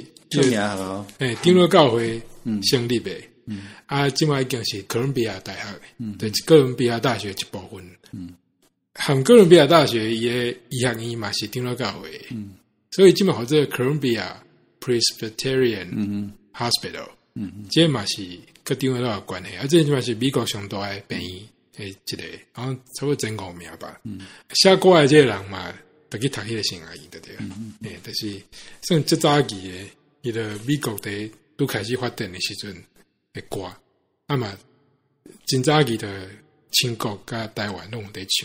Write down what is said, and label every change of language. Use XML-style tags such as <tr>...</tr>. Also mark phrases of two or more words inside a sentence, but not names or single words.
<nan>出名咯。长老教会成立的，啊，即摆已经是哥伦比亚大学的，就是哥伦比亚大学一部分。含哥伦比亚大学伊的医学院嘛是长老教会，所以即摆或者哥伦比亚 Presbyterian Hospital。这嘛是跟长老有关系，啊，这嘛是美国上大的病院诶一个，好像差不多前5名吧。写歌的这个人嘛，就去读迄个圣雅医的对，就是算最早期的迄个美国的拄开始发展的时阵的歌，啊嘛，真早期的清国甲台湾拢有在唱。</nan>